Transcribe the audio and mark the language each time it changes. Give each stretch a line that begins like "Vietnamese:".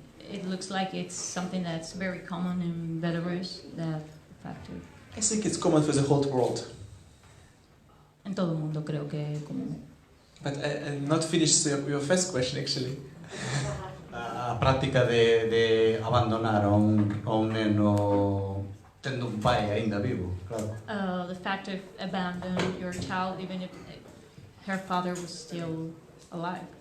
English: It looks like it's something that's very common in Belarus, that factor. I think it's common for the whole world.
Galician: En todo o mundo creo que é común.
English: But I not finished your first question, actually.
Galician: A práctica de abandonar a un neno tendo un pai ainda vivo, claro.
English: The fact of abandon your child even if her father was still alive.